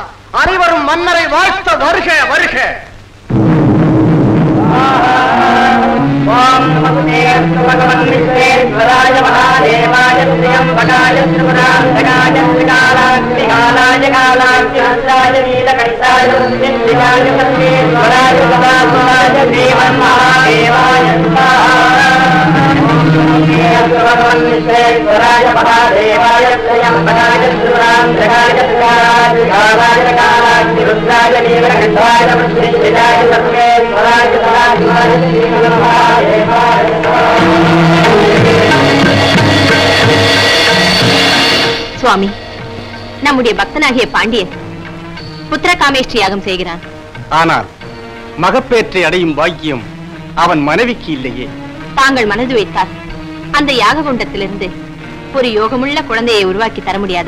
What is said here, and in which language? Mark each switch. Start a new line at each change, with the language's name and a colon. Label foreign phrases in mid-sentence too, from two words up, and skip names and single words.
Tamil: அனைவரும் மன்னரை வாழ்த்த வருக வருக.
Sanskrit: ओम् नमस्ते भगवन् विश्वेश्वराय महादेवाय श्रीयम्बकाय श्रीपुरान्तकाय श्रीकालाय कालाय नीलकण्ठाय श्रीकाय सर्वेश्वराय सदाशिवाय देवन् महादेवाय भगवान विश्वेश्वराय महादेवाय श्रीयंबकाय श्रीपुरांतकाय श्रीकालाय कालाग्नि रुद्राय नीलकंठाय श्रीविदाय सर्वेश्वराय सदाशिवाय श्रीमहादेवाय.
Tamil: சுவாமி, நம்முடைய பக்தனாகிய பாண்டியன் புத்திர காமேஷ்டி யாகம் செய்கிறான். ஆனால் மகப்பேற்றை அடையும் பாக்கியம் அவன் மனைவிக்கு இல்லையே. தாங்கள் மனது வைத்தால் அந்த யாக குண்டத்திலிருந்து ஒரு யோகமுள்ள குழந்தையை உருவாக்கி தர முடியாதா?